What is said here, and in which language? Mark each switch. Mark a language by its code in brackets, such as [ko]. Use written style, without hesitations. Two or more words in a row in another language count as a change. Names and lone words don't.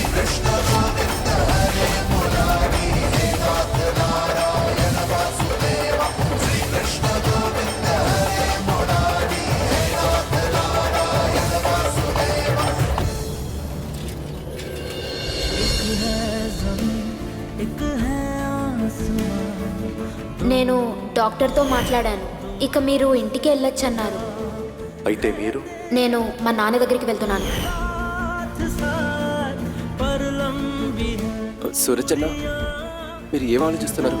[sa] Krishna Govinda Hare Murari हे नाथ Narayana Vasudeva Sri Krishna Govinda Hare Murari हे नाथ Narayana Vasudeva [te] నేను డాక్టర్తో మాట్లాడాను. ఇక మీరు ఇంటికి వెళ్ళొచ్చన్నారు. అయితే మీరు? నేను మా నాన్న దగ్గరికి వెళ్తున్నాను. సూరజ్, మీరు ఏం ఆలోచిస్తున్నారు?